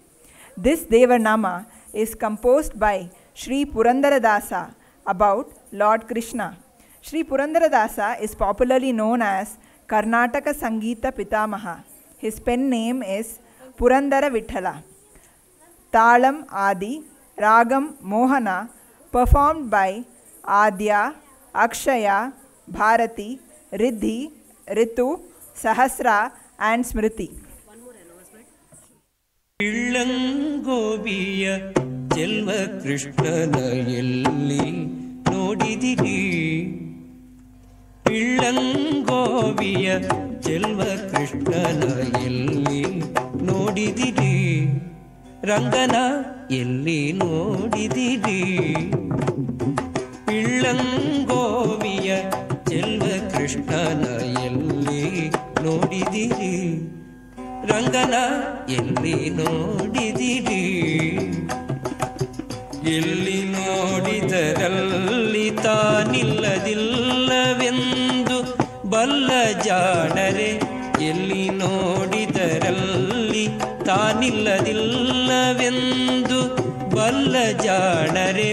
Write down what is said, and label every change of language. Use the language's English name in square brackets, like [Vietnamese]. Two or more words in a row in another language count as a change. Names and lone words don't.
[English] This Devarnama is composed by Sri Purandaradasa about Lord Krishna. Sri Purandaradasa is popularly known as Karnataka Sangeeta Pitamaha. His pen name is Purandara Vithala. Talam Adi, Ragam Mohana, performed by Adya, Akshaya, Bharati, Riddhi, Ritu, Sahasra and Smriti. [Kannada] ಪಿಳ್ಳಂಗೋವಿಯ ಚೆಲುವ ಕೃಷ್ಣನ ಎಲ್ಲಿ ನೋಡಿದಿರಿ. ಪಿಳ್ಳಂಗೋವಿಯ ಚೆಲುವ ಕೃಷ್ಣನ ಎಲ್ಲಿ ನೋಡಿದಿರಿ. ರಂಗನ ಎಲ್ಲಿ ನೋಡಿದಿರಿ. ಪಿಳ್ಳಂಗೋವಿಯ ಚೆಲುವ ಕೃಷ್ಣನ ಎಲ್ಲಿ ನೋಡಿದಿರಿ. ರಂಗನ ಎಲ್ಲಿ ನೋಡಿದಿರಿ. ಎಲ್ಲಿ ನೋಡಿದರಲ್ಲಿ ತಾನಿಲ್ಲದಿಲ್ಲವೆಂದು ಬಲ್ಲ ಜಾಣರೆ. ಎಲ್ಲಿ ನೋಡಿದರಲ್ಲಿ ತಾನಿಲ್ಲದಿಲ್ಲವೆಂದು ಬಲ್ಲ ಜಾಣರೆ.